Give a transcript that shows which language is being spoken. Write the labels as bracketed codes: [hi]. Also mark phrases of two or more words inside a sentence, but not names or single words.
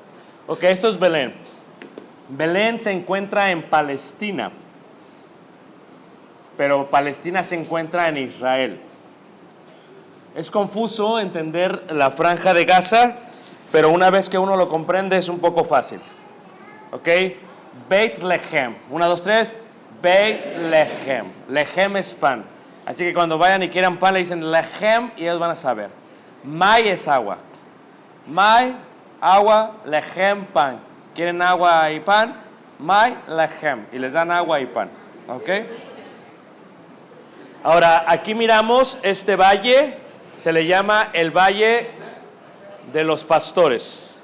[es] Ok, esto es Belén. Belén se encuentra en Palestina. Pero Palestina se encuentra en Israel. Es confuso entender la franja de Gaza, pero una vez que uno lo comprende es un poco fácil. ¿Ok? Beit Lechem. 1, 2, 3. Beit Lechem. Lechem es pan. Así que cuando vayan y quieran pan le dicen Lechem y ellos van a saber. Mai es agua. Mai, agua, Lechem, pan. ¿Quieren agua y pan? Mai, Lechem. Y les dan agua y pan. ¿Ok? Ahora, aquí miramos este valle, se le llama el Valle de los Pastores.